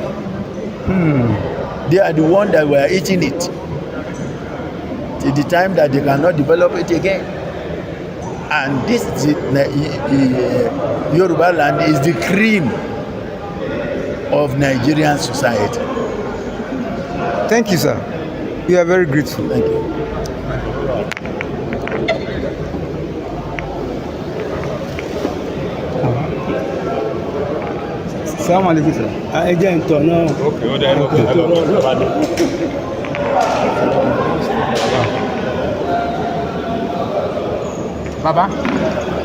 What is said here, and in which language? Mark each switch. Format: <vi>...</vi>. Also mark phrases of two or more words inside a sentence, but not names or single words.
<en>They are the ones that were eating it till the time that they cannot develop it again. And this Yoruba land is the cream of Nigerian society. Thank you, sir. We are very grateful. Thank you.</en> <ar>Assalamu alaikum,</ar> <en>sir.</en> <yo>Ẹ jẹ́ ǹtọ̀ náà. Okay, ó dẹ́ Baba.</yo>